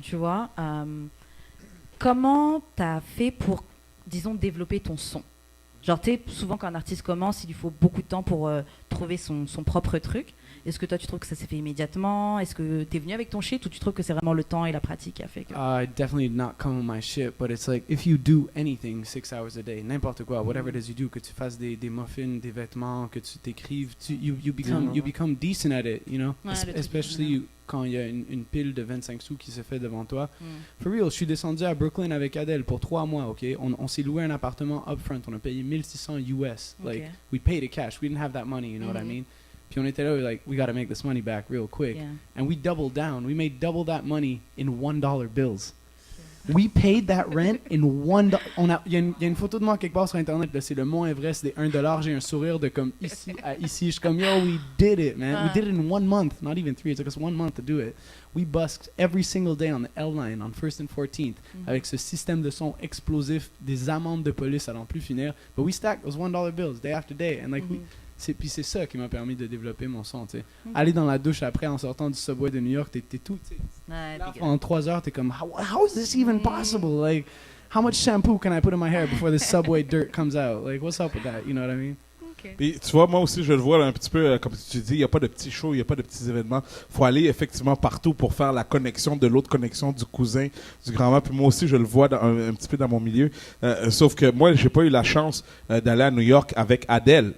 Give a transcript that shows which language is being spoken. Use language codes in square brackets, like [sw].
[fr] tu vois. Comment t'as fait pour, disons, développer ton son? Genre, tu sais, souvent quand un artiste commence, il lui faut beaucoup de temps pour trouver son propre truc. Est-ce que toi, tu trouves que ça s'est fait immédiatement? Est-ce que t'es venu avec ton shit ou tu trouves que c'est vraiment le temps et la pratique qui a fait que... [en] I definitely did not come with my shit, but it's like if you do anything 6 hours a day, [fr] n'importe quoi, [en] whatever it is you do, [fr] que tu fasses des muffins, des vêtements, que tu t'écrives, [en] you become decent at it, you know? [fr] Ouais, le truc, [en] Especially [fr] quand il y a une pile de 25 sous qui se fait devant toi. Mm. [en] For real, [fr] je suis descendu à Brooklyn avec Adele pour 3 mois, ok? On s'est loué un appartement upfront, on a payé 1600 US. Ok. [en] Like, we paid it cash, we didn't have that money, you know what I Mhm. mean? [fr] Puis on était là, [en] like, we gotta make this money back real quick. Yeah. And we doubled down. We made double that money in $1 bills. We paid that rent in $1. [fr] Il y a une photo de moi quelque part sur Internet. Là, c'est le Mont Everest des $1. J'ai un sourire de comme ici à ici. Je suis comme, [en] yo, we did it, man. We did it in 1 month. Not even 3. It took us 1 month to do it. We busked every single day on the L9, on 1st and 14th, [fr] avec ce système de son explosif, des amendes de police à n'en plus finir. [en] But we stacked those $1 bills day after day. And like, [fr] puis c'est ça qui m'a permis de développer mon son, tu sais. Aller dans la douche après en sortant du subway de New York, t'es tout, tu sais. Là, pendant 3 heures, t'es comme, [en] how is this even possible? Like, how much shampoo can I put in my hair before the subway dirt comes out? Like, what's up with that? You know what I mean? [fr] Puis, tu vois, moi aussi, je le vois là, un petit peu, comme tu dis, il n'y a pas de petits shows, il n'y a pas de petits événements. Il faut aller effectivement partout pour faire la connexion de l'autre connexion du cousin, du grand-mère. Puis moi aussi, je le vois un petit peu dans mon milieu. Sauf que moi, j'ai pas eu la chance d'aller à New York avec Adele.